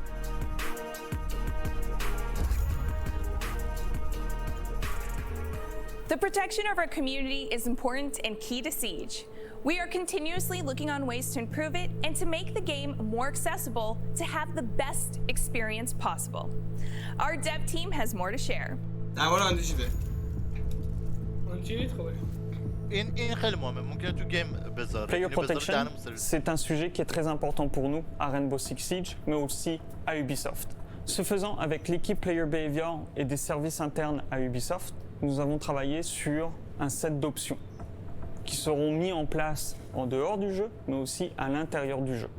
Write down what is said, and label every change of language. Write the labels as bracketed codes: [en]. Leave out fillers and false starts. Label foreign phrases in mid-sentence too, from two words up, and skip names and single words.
[en] The protection of our community is important and key to Siege. We are continuously looking on ways to improve it and to make the game more accessible to have the best experience possible. Our dev team has more to share. [fa] این خیلی مهمه ممکنه تو گیم بذاره. [en] Player protection, [fr] c'est un sujet qui est très important pour nous à Rainbow Six Siege, mais aussi à Ubisoft. Ce faisant, avec l'équipe Player Behavior et des services internes à Ubisoft, nous avons travaillé sur un set d'options qui seront mis en place en dehors du jeu, mais aussi à l'intérieur du jeu.